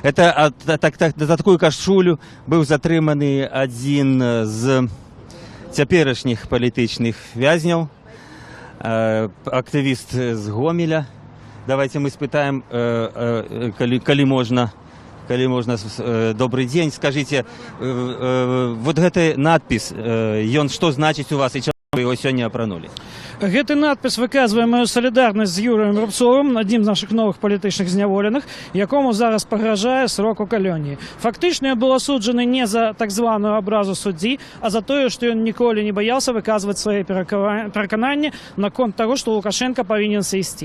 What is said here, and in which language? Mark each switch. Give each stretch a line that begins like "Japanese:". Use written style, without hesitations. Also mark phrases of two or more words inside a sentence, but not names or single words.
Belarusian: За такую кашулю быў затрыманы адзін з цяперашніх палітычных вязняў, актывіст з Гомеля. Давайте мы спытаем, калі можна.
Russian: Добрый день.
Belarusian: Скажите, вот гэты надпіс, ён што значыць у вас і чаму вы его сёння апранулі? Гэты надпіс выказвае маю салідарнасць з Юрыем Рубцовым, адзін з нашых новых палітычных зняволеных, якому зараз пагражае срок у калоніі. Фактычна ён быў асуджаны не за так званую абразу суддзі, а за тое, што ён ніколі не баяўся выказваць свае перакананні наконт таго, што Лукашенко павінен сысці.